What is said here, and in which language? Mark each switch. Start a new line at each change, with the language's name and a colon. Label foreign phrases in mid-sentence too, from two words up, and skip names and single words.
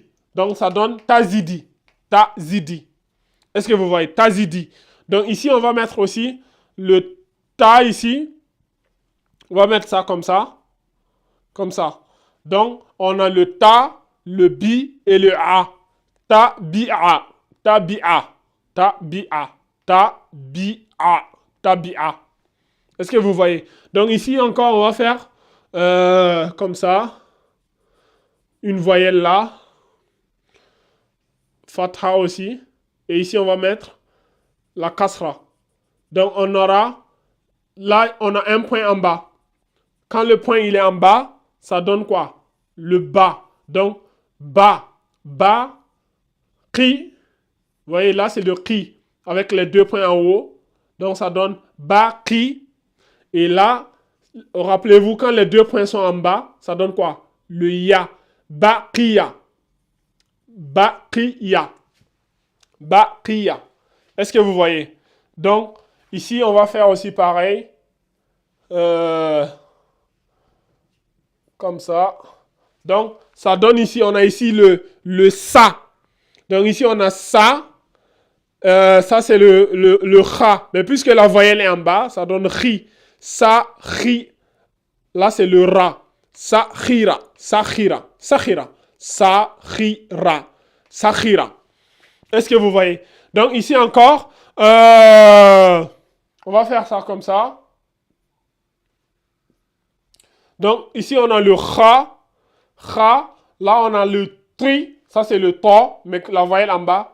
French: Donc, ça donne Tazidi. Tazidi. Est-ce que vous voyez? Tazidi. Donc, ici, on va mettre aussi le Ta ici. On va mettre ça comme ça. Comme ça. Donc, on a le Ta, le Bi et le A. Ta-bi-a. Ta-bi-a. Ta-bi-a. Ta-bi-a. Ta-bi-a. Est-ce que vous voyez? Donc, ici, encore, on va faire comme ça. Une voyelle là. Fatha aussi. Et ici, on va mettre la kasra. Donc, on aura, là, on a un point en bas. Quand le point, il est en bas, ça donne quoi? Le bas. Donc, ba, ki. Vous voyez, là, c'est le ki. Avec les deux points en haut. Donc, ça donne ba, ki. Et là, rappelez-vous, quand les deux points sont en bas, ça donne quoi? Le ya. Baqiya. Baqiya. Baqiya. Est-ce que vous voyez? Donc, ici, on va faire aussi pareil. Comme ça. Donc, ça donne ici, on a ici le sa. Donc, ici, on a sa. Ça, c'est le kha. Mais puisque la voyelle est en bas, ça donne ri. Sa, ri. Là, c'est le ra. Sa, khira. Sa, khira. Sa, khira. Sa, khira. Sa, khira. Est-ce que vous voyez? Donc, ici encore, on va faire ça comme ça. Donc, ici, on a le kha. Kha. Là, on a le tri. Ça, c'est le ta, mais la voyelle en bas.